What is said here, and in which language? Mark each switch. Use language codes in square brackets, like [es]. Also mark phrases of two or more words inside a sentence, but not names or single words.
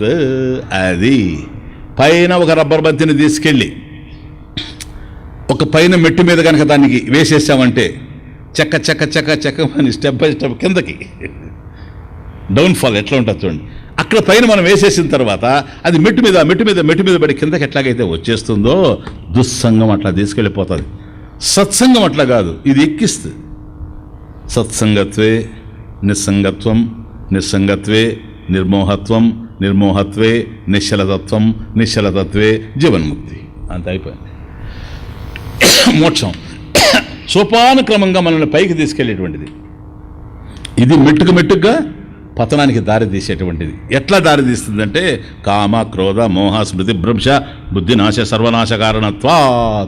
[te] అది పైన ఒక రబ్బర్ బంతిని తీసుకెళ్ళి ఒక పైన మెట్టు మీద కనుక దానికి వేసేసామంటే చెక్క చెక్క చెక్క చెక్క అని [en] step by step [te] కిందకి డౌన్ఫాల్ ఎట్లా ఉంటుంది చూడండి. అక్కడ పైన మనం వేసేసిన తర్వాత అది మెట్టు మీద పడి కిందకి ఎట్లాగైతే వచ్చేస్తుందో దుస్సంగం అట్లా తీసుకెళ్ళిపోతుంది. సత్సంగం అట్లా కాదు, ఇది ఎక్కిస్తుంది. [sa] సత్సంగత్వే నిస్సంగత్వం, నిస్సంగత్వే నిర్మోహత్వం, నిర్మోహత్వే నిశ్చలతత్వం, నిశ్చలతత్వే జీవన్ముక్తి. [te] అంత అయిపోయింది. మోక్షం సోపానుక్రమంగా మనల్ని పైకి తీసుకెళ్లేటువంటిది. ఇది మెట్టుగా పతనానికి దారి తీసేటువంటిది. ఎట్లా దారి తీస్తుందంటే [sa] కామ క్రోధ మోహ స్మృతి భ్రంశ బుద్ధినాశ సర్వనాశ కారణత్వాత్.